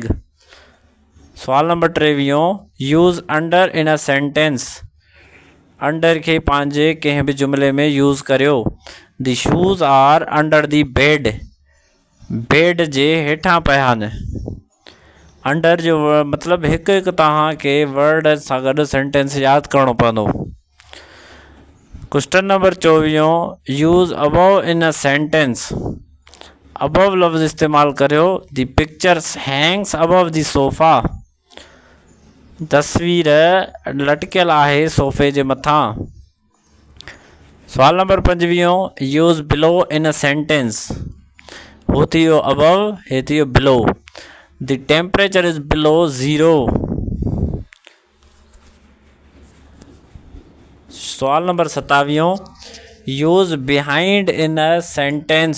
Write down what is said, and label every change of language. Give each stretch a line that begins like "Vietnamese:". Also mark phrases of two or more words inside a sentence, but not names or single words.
Sindhi: सवाल नंबर 23,
English: use under in a sentence,
Sindhi: अंडर खे पंहिंजे कंहिं बि जुमिले में यूज़ करियो।
English: the shoes are under the bed,
Sindhi: बेड जे हेठां पिया आहिनि। अंडर जो मतिलबु हिकु हिकु तव्हांखे वर्ड सां गॾु सेंटेंस यादि करिणो पवंदो।
English: question number 24, use above in a sentence,
Sindhi: अबव लफ़्ज़ इस्तेमालु करियो।
English: the pictures hangs above the sofa,
Sindhi: तस्वीर लटकियल आहे सोफ़े जे मथां।
English: सवाल number 25 use below in a sentence.
Sindhi: हो थी वियो अबव, हे थी वियो बिलो।
English: the temperature is below 0. सवाल number 27 use behind in a sentence.